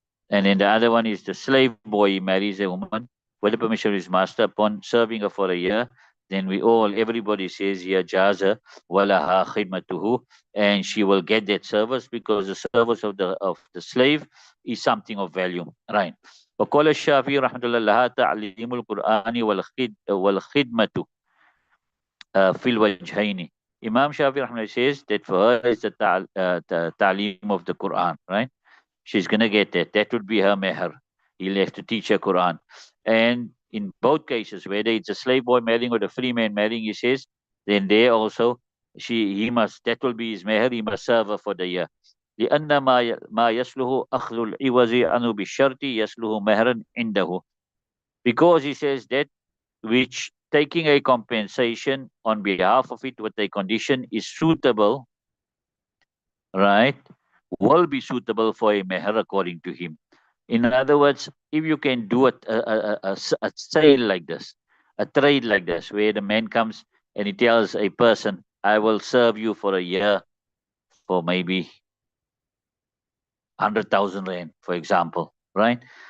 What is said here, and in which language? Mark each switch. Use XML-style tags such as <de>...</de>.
<en>And then the other one is the slave boy. He marries a woman with the permission of his master upon serving her for a year. Then everybody says here,</en> <ar>jaza walaha khidmatuhu,</ar> <en>and she will get that service because the service of the slave is something of value, right?</en> <ar>وقال الشافعي رحمة الله لها تعليم القرآن والخدمة في الوجهين.</ar> <en>Imam Shafi Rahman says that for her is the ta'lim of the Quran, right? She's going to get that. That would be her meher. He'll have to teach her Quran. And in both cases, whether it's a slave boy marrying or the free man marrying, he says, then there also, that will be his meher, he must serve her for the year.</en> <ar>لأن ما يسله أخذ العوض عنه بالشرط يسله مهرا عنده.</ar> <en>Because he says that which taking a compensation on behalf of it with a condition is suitable, right, will be suitable for a meher according to him. In other words, if you can do a sale like this, a trade like this, where the man comes and he tells a person, I will serve you for a year for maybe 100,000 rand, for example, right?</en>